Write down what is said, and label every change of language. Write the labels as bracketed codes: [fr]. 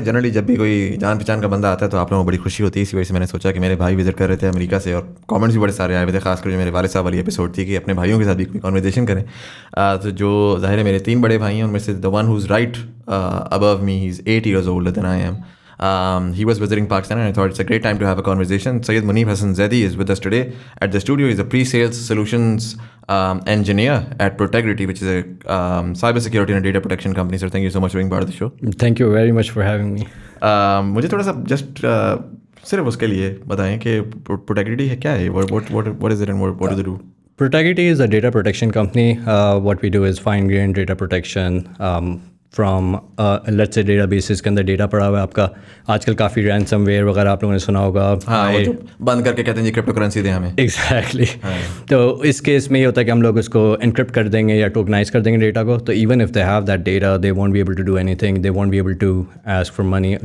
[ur] Generally جب بھی کوئی جان پہچان کا بندہ آتا ہے تو آپ لوگوں کو بڑی خوشی ہوتی ہے. اسی وجہ سے میں نے سوچا کہ میرے بھائی وزٹ کر رہے تھے امریکہ سے اور کامنٹس بھی بڑے سارے آئے ہوئے تھے, خاص کر جو میرے والد صاحب والی ایپیسوڈ تھی کہ اپنے بھائیوں کے ساتھ بھی کوئی کانورزیشن کریں. تو جو ظاہر ہے میرے 3 بڑے بھائی ہیں, ان میں سے [en] The one who's right above me, he is 8 years older than I am. He was visiting Pakistan and I thought it's a great time to have a conversation. Syed Muneeb Hasan Zaidi is with us today at the studio. He's a pre-sales solutions engineer at Protegrity, which is a cybersecurity and data protection company. Sir, thank you so much for being part of the show. Thank you very much for having me. [ur] مجھے تھوڑا سا just صرف اس کے لیے بتائیں کہ Protegrity ہے کیا ہے, [en] what is it and what do they do? Protegrity is a data protection company. What we do is fine-grained data protection from let's say [ur] data bases کے اندر ڈیٹا پڑا ہوا ہے آپ کا. آج کل کافی رینسم ویئر وغیرہ آپ لوگوں نے سنا ہوگا. ہاں, بند کر کے کہتے ہیں جی کرپٹو کرنسی دیں ہمیں. ایگزیکٹلی. تو اس کیس میں یہ ہوتا ہے کہ ہم لوگ اس کو انکرپٹ کر دیں گے یا ٹوکنائز کر دیں گے ڈیٹا کو. تو [en] Even if they have that data they won't be able to do anything, they won't be able to ask for money.